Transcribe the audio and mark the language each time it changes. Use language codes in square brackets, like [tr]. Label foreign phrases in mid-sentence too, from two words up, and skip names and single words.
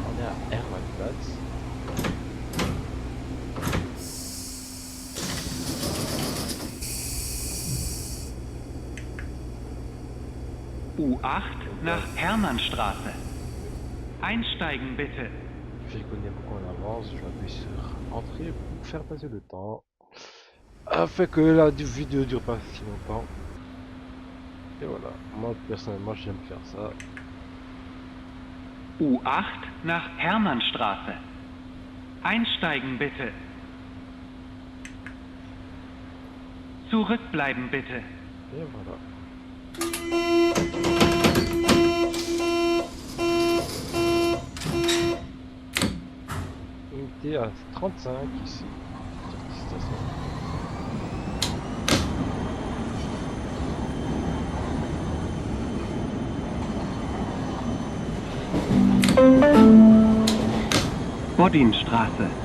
[de] la Hermannplatz. U8 nach Hermannstraße. Einsteigen bitte. [fr] Je connais beaucoup en avance, je vais appuyer sur entrée pour faire passer le temps. Afin que la vidéo dure pas si longtemps. Et voilà, moi personnellement j'aime faire ça. [de] U8 nach Hermannstraße. Einsteigen bitte. Zurückbleiben bitte. [fr] Et voilà. Unité à 35 ici. Sortie station. Bodinstraße.